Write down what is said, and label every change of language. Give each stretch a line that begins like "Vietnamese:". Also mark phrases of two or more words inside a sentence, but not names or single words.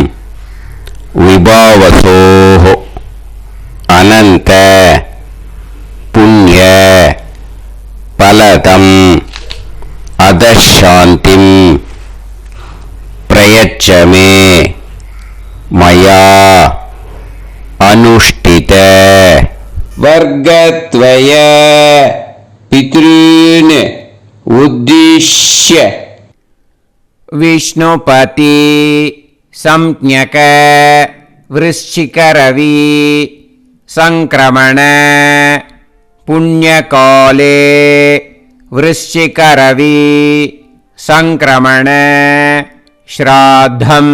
Sanskrit: विभावसोः अनन्त पुण्य फलदम् अतशान्तिं प्रयच्छ मे मया अनुष्ठित वर्गद्वय पितॄन् उद्दिश्य विष्णुपति संज्ञक वृश्चिकरवि संक्रमण पुण्यकाले वृश्चिकरवि संक्रमण श्राद्धम्